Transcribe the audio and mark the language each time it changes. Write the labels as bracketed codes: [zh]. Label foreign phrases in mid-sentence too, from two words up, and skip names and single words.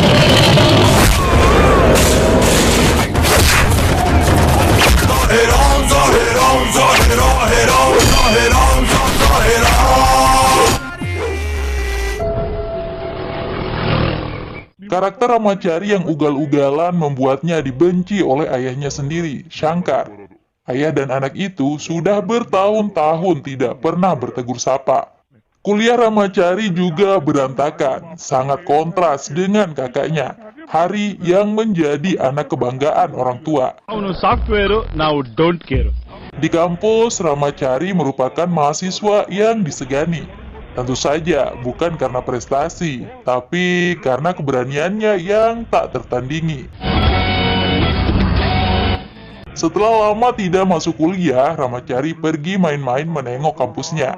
[id] Karakter Ramacari yang ugal-ugalan membuatnya dibenci oleh ayahnya sendiri, Shankar. Ayah dan anak itu sudah bertahun-tahun tidak pernah bertegur sapa. Kuliah Ramacari juga berantakan, sangat kontras dengan kakaknya, Hari yang menjadi anak kebanggaan orang tua. [kn] ಅವನು ಸಾಫ್ಟ್ವೇರ್, ನಾವು [en] don't care. [id] Di kampus, Ramacari merupakan mahasiswa yang disegani. Tentu saja bukan karena prestasi, tapi karena keberaniannya yang tak tertandingi. Setelah lama tidak masuk kuliah, Ramacari pergi main-main menengok kampusnya.